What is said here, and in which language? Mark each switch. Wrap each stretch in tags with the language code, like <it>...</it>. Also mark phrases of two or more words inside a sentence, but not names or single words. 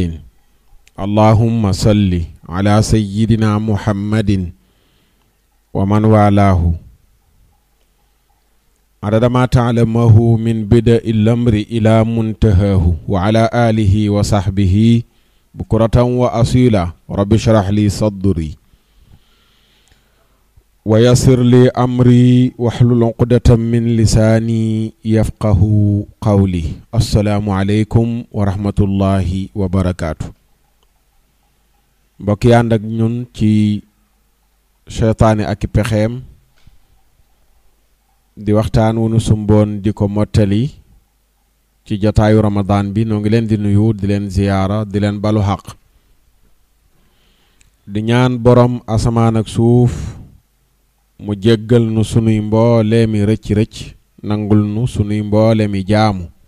<ar>اللهم صل على سيدنا محمد ومن والاه عدد ما تعلمه من بدء الأمر إلى منتهاه وعلى آله وصحبه بكرة وأصيلا. رب اشرح لي صدري ويسر لي أمري واحلل عقدة من لساني يفقه قولي. السلام عليكم ورحمة الله وبركاته.</ar> <wo>mbokk yi ànd ak ñun ci seytaane ak pexeem di waxtaan wu nu sumboon di ko mottali ci jotaayu Ramadan bi noo ngi leen di nuyu di leen ziyaara di leen balu xaq di ñaan borom asamaan ak suuf mu jéggal nu sunuy mbooleemi rëcc-rëcc nangul nu sunuy mbooleemi jaamu.</wo>